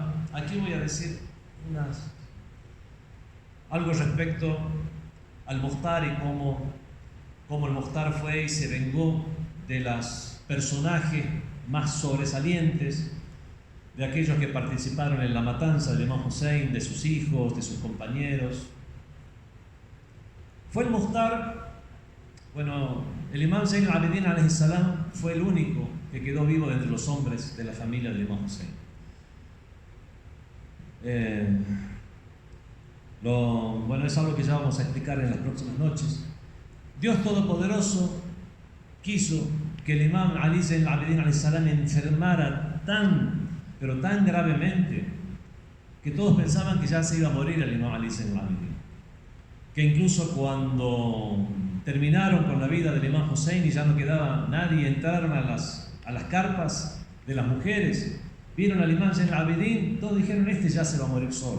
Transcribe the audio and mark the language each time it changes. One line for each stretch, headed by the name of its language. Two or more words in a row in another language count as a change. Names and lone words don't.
Spanish: Aquí voy a decir algo respecto al Mukhtar y cómo el Mukhtar fue y se vengó de los personajes más sobresalientes, de aquellos que participaron en la matanza del Imam Hussein, de sus hijos, de sus compañeros. Fue el Mukhtar, el Imam Zayn al-Abidin
Arabic: عليه السلام
Spanish: fue el único que quedó vivo de entre los hombres de la familia del Imam Hussein. Bueno, es algo que ya vamos a explicar en las próximas noches. Dios Todopoderoso quiso que el Imam Ali Zayn al-Abidin
Arabic: عليه السلام
Spanish: enfermara pero tan gravemente, que todos pensaban que ya se iba a morir el Imam Ali Zayn al-Abidin. Que incluso cuando terminaron con la vida del Imam Hussein y ya no quedaba nadie, entraron a las carpas de las mujeres, vieron al Imam Zayn al-Abidin, todos dijeron: este ya se va a morir solo.